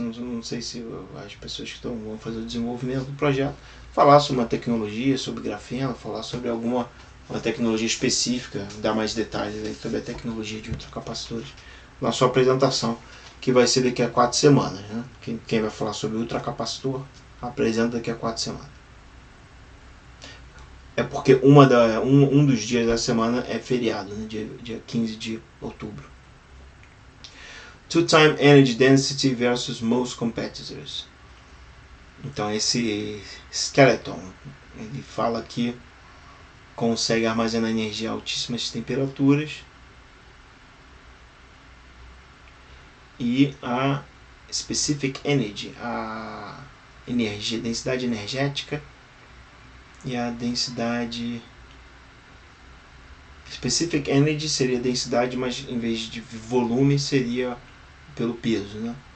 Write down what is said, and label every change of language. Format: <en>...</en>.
<pt>Não sei se as pessoas que vão fazer o desenvolvimento do projeto falar sobre uma tecnologia, sobre grafeno, falar sobre uma tecnologia específica, dar mais detalhes aí sobre a tecnologia de ultracapacitores na sua apresentação, que vai ser daqui a 4 semanas. Né? Quem vai falar sobre ultracapacitor apresenta daqui a 4 semanas. É porque um dos dias da semana é feriado, né? dia 15 de outubro.</pt> <en>Two-time energy density versus most competitors.</en> <pt>Então esse Skeleton, ele fala que consegue armazenar energia a altíssimas temperaturas, e a specific energy, a energia, densidade energética, e a densidade specific energy seria densidade, mas em vez de volume seria pelo peso, né?</pt>